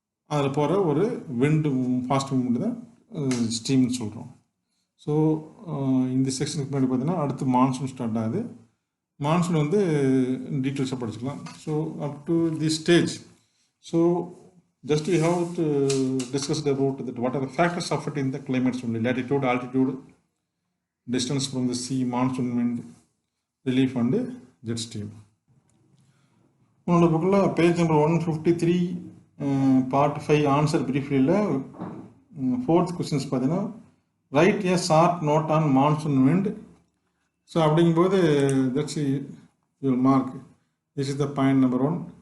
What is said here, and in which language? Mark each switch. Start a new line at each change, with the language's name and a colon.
Tamil: அதில் போகிற ஒரு விண்டு ஃபாஸ்ட் மூவ்மெண்ட் தான் ஸ்ட்ரீம்னு சொல்கிறோம். ஸோ இந்த செக்ஷனுக்கு முன்னாடி பார்த்தீங்கன்னா அடுத்து மான்சூன் ஸ்டார்ட் ஆகுது. மான்சூன் வந்து டீட்டெயில்ஸாக படிச்சுக்கலாம்.
English: So up to the stage. So just we have to discuss about that what are the factors affecting the climates only: latitude, altitude, distance from the sea, monsoon wind, relief and jet stream.
Tamil: உன்னோட புக்கில் page number 153 part 5 answer பிரீஃப்லியில் 4th questions பார்த்தீங்கன்னா
English: Write a short note on monsoon wind. So அப்படிங்கும்போது that's you mark this is the point number 1.